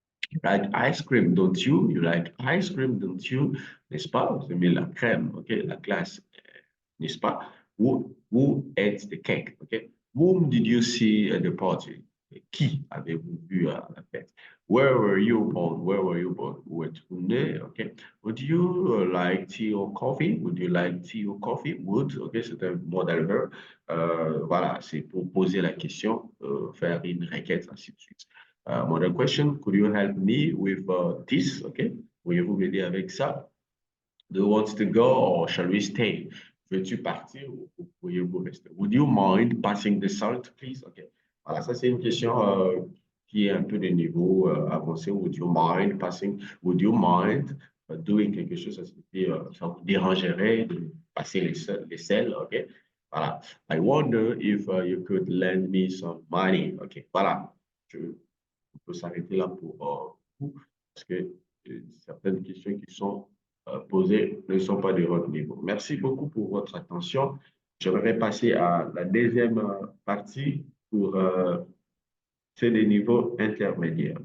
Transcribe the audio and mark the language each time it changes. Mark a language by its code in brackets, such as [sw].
[en] You like ice cream, don't you? You like ice cream, don't you? [fr] N'est-ce pas? Vous aimez la crème, ok? La glace, n'est-ce pas? [en] Who ate the cake? Okay. Whom did you see at the party? [fr] Qui avez-vous vu à la fête? [en] Where were you born? Where were you born? [fr] Où êtes-vous né? [en] Okay. Would you like tea or coffee? Would you like tea or coffee? [fr] Would, okay, c'est un modal verb. Voilà, c'est pour poser la question, faire une requête, ainsi de suite. [en] Model question, could you help me with this? Okay. [fr] Pourriez-vous m'aider avec ça? [en] Do you want to go or shall we stay? [fr] veux-tu partir ou pourriez-vous rester? [en] Would you mind passing the salt, please? OK. [fr] Voilà, ça, c'est une question qui est un peu de niveau avancé. [en] Would you mind doing [fr] quelque chose? Ça signifie, ça vous dérangerait de passer les sels, OK? Voilà. [en] I wonder if you could lend me some money. OK. Voilà. [fr] On peut s'arrêter là pour vous, parce que certaines questions qui sont posées ne sont pas de votre niveau. Merci beaucoup pour votre attention. Je vais passer à la deuxième partie pour c'est des niveaux intermédiaires.